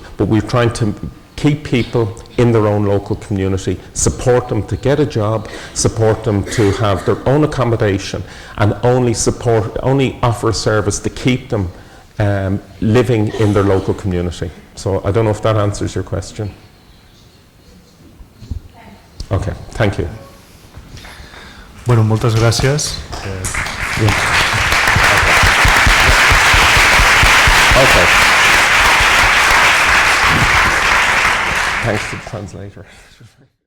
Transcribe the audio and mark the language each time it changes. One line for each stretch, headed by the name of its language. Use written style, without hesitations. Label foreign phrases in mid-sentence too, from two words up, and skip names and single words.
English: But we're trying to keep people in their own local community, support them to get a job, support them to have their own accommodation, and only offer a service to keep them living in their local community. So I don't know if that answers your question. Okay, thank you.
Catalan: Bueno, moltes gràcies.
English: Okay. Thanks to the translator.